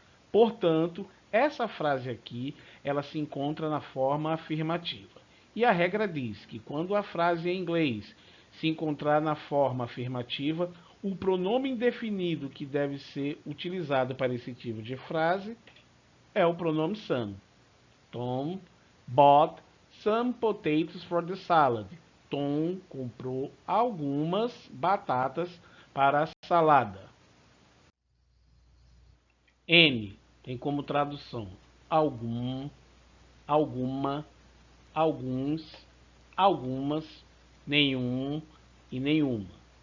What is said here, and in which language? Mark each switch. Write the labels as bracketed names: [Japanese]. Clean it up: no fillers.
[Portuguese] Portanto, essa frase aqui, ela se encontra na forma afirmativa. E a regra diz que quando a frase em inglês se encontrar na forma afirmativa, o pronome indefinido que deve ser utilizado para esse tipo de frase é o pronome some. [English] Tom bought some potatoes for the salad. [Portuguese] Tom comprou algumas batatas para a salada. Any tem como tradução algum, alguma, alguns, algumas, nenhum e nenhuma.